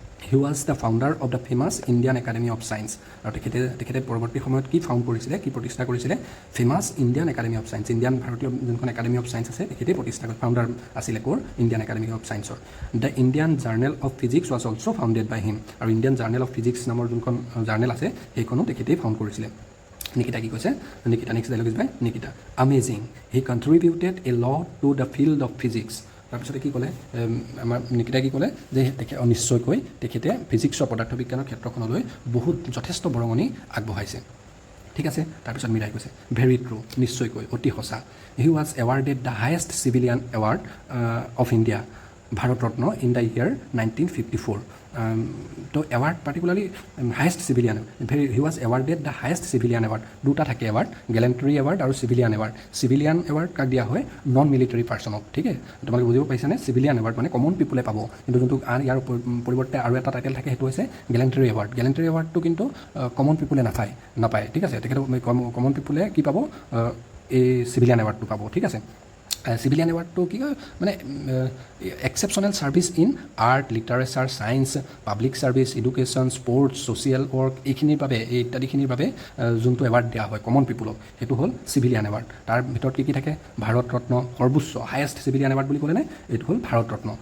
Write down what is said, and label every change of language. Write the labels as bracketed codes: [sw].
[en] he was the founder of the famous Indian academy of science, [as] আৰু তেখেতে পৰৱৰ্তী সময়ত কি ফাউণ্ড কৰিছিলে, কি প্ৰতিষ্ঠা কৰিছিলে, famous Indian academy of science, Indian ভাৰতীয় যোনখন একাডেমি অফ ছায়েন্স আছে তেখেতেই প্ৰতিষ্ঠা কৰি ফাউণ্ডাৰ আছিলে ক'ৰ, ইণ্ডিয়ান একাডেমি অফ ছায়েন্সৰ। [en] the Indian journal of physics was also' founded by him, [as] আৰু ইণ্ডিয়ান জাৰ্নেল অফ ফিজিক্স নামৰ যোনখন জাৰ্নেল আছে সেইখনো তেখেতেই ফাউণ্ড কৰিছিলে। নিকিতা কি কৈছে, [en] Nikita next dialogue is by Nikita, amazing, he contributed a lot to the field of physics. [as] তাৰপিছতে কি ক'লে, আমাৰ নিকিতাই কি ক'লে, যে নিশ্চয়কৈ তেখেতে ফিজিক্সৰ পদাৰ্থ বিজ্ঞানৰ ক্ষেত্ৰখনলৈ বহুত যথেষ্ট বৰঙণি আগবঢ়াইছে, ঠিক আছে। তাৰপিছত মীৰাই কৈছে, [en] very true, [as] নিশ্চয়কৈ, অতি সঁচা। [en] He was awarded the highest civilian award of India, Bharat Ratna, in the year 1954। To award particularly highest civilian, he was awarded the highest civilian award, [as] দুটা থাকে এৱাৰ্ড, [en] Gallantry award আৰু civilian award. [as] চিভিলিয়ান এৱাৰ্ড কাক দিয়া হয়, নন মিলিটাৰী পাৰ্চনক, ঠিক আছে। তোমালোকে বুজিব পাৰিছানে, চিভিলিয়ান এৱাৰ্ড মানে কমন পিপুলে পাব, কিন্তু যোনটো ইয়াৰ পৰিৱৰ্তে আৰু এটা টাইটেল থাকে সেইটো হৈছে গেলেণ্টৰী এৱাৰ্ড। গেলেণ্টৰী এৱাৰ্ডটো কিন্তু কমন পিপুলে নাপায়, ঠিক আছে। তেখেতক কমন পিপুলে কি পাব, এই চিভিলিয়ান এৱাৰ্ডটো পাব, ঠিক আছে। চিভিলিয়ান এৱাৰ্ডটো কি কয়, মানে [en] exceptional service in art, [as] literature, science, public service, education, sports, social work, এইখিনিৰ বাবে, এই ইত্যাদিখিনিৰ বাবে যোনটো এৱাৰ্ড দিয়া হয় কমন পিপুলক, সেইটো হ'ল চিভিলিয়ান এৱাৰ্ড। তাৰ ভিতৰত কি থাকে, ভাৰত ৰত্ন, সৰ্বোচ্চ হায়েষ্ট চিভিলিয়ান এৱাৰ্ড বুলি ক'লেনে, এইটো হ'ল ভাৰত ৰত্ন।